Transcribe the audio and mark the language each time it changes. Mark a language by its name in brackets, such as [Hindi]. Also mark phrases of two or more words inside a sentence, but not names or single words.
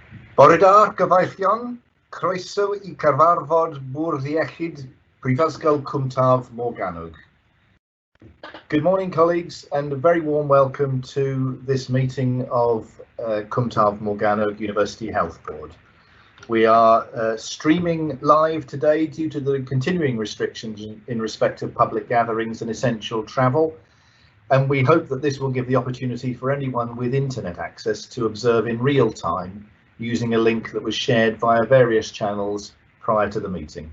[Welsh] Bore da, gyfeillion, croeso I gyfarfod bwrdd iechyd Prifysgol Cwm Taf Morgannwg. [English] Good morning, colleagues, and a very warm welcome to this meeting of Cwm Taf Morgannwg University Health Board. We are streaming live today due to the continuing restrictions in respect of public gatherings and essential travel, and we hope that this will give the opportunity for anyone with internet access to observe in real time using a link that was shared via various channels prior to the meeting.